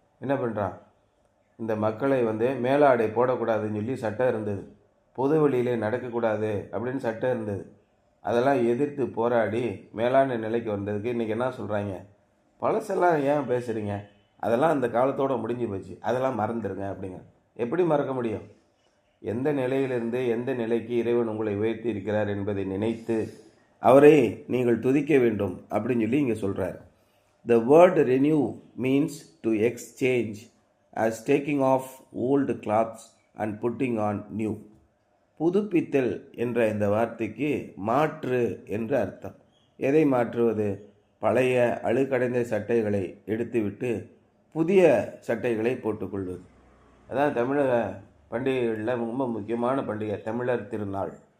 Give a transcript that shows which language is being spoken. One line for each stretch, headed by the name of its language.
Tamil: என்ன பண்ணுறான், இந்த மக்களை மேலாடை போடக்கூடாதுன்னு சொல்லி சட்டம் இருந்தது, பொது வழியிலே நடக்கக்கூடாது அப்படின்னு சட்டம் இருந்தது. அதெல்லாம் எதிர்த்து போராடி மேலான நிலைக்கு வந்ததுக்கு இன்றைக்கி என்ன சொல்கிறாங்க, பழசெல்லாம் ஏன் பேசுகிறீங்க, அதெல்லாம் அந்த காலத்தோடு முடிஞ்சு போச்சு, அதெல்லாம் மறந்துடுங்க அப்படிங்க. எப்படி மறக்க முடியும்? எந்த நிலையிலிருந்து எந்த நிலைக்கு இறைவன் உங்களை உயர்த்தி இருக்கிறார் என்பதை நினைத்து அவரை நீங்கள் துதிக்க வேண்டும் அப்படின்னு சொல்லி இங்கே சொல்கிறார்.
English: The word renew means to exchange as taking off old clothes and putting on new.
Tamil: புதுப்பித்தல் என்ற இந்த வார்த்தைக்கு மாற்று என்று அர்த்தம். எதை மாற்றுவது? பழைய அழுக்கடைந்த சட்டைகளை எடுத்துவிட்டு புதிய சட்டைகளை போட்டுக்கொள்வது. அதான் தமிழக பண்டிகைகளில் ரொம்ப முக்கியமான பண்டிகை தமிழர் திருநாள்.